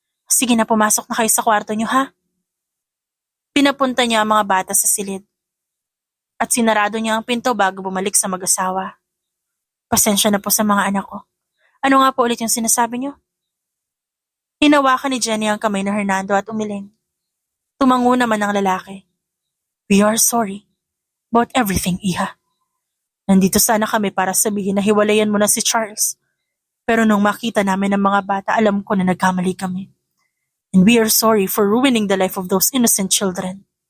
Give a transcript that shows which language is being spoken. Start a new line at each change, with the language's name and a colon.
Filipino: Sige na, pumasok na kayo sa kwarto niyo ha. Pinapunta niya ang mga bata sa silid. At sinarado niya ang pinto bago bumalik sa mag-asawa. Pasensya na po sa mga anak ko. Ano nga po ulit yung sinasabi niyo? Hinawakan ni Jenny ang kamay ni Hernando at umiling. Tumango naman ang lalaki.
English: We are sorry about everything, Iha.
Filipino: Nandito sana kami para sabihin na hiwalayan mo na si Charles. Pero nung makita namin ang mga bata, alam ko na nagkamali kami.
English: And we are sorry for ruining the life of those innocent children.